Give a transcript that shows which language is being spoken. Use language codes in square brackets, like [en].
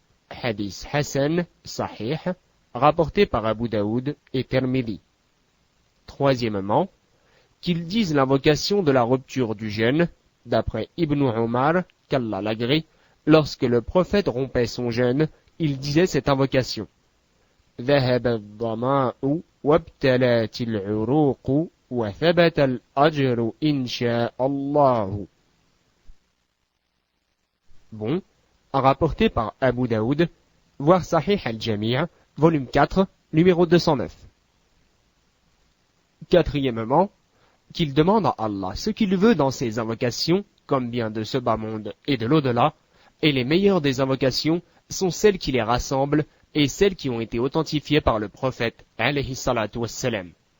[fr] Hadith Hassan, Sahih, rapporté par Abu Daoud et Tirmidhi. Troisièmement, qu'il dise l'invocation de la rupture du jeûne, d'après Ibn Umar, qu'Allah l'agrée, lorsque le prophète rompait son jeûne, il disait cette invocation. [ar] ذهب الظماء وابتلت العروق وثبت الأجر إن شاء الله. [fr] Bon, rapporté par Abu Daoud, voir Sahih al-Jami', volume 4, numéro 209. Quatrièmement, qu'il demande à Allah ce qu'il veut dans ses invocations, comme bien de ce bas monde et de l'au-delà, et les meilleures des invocations sont celles qui les rassemblent et celles qui ont été authentifiées par le prophète, alayhi salatu wassalam.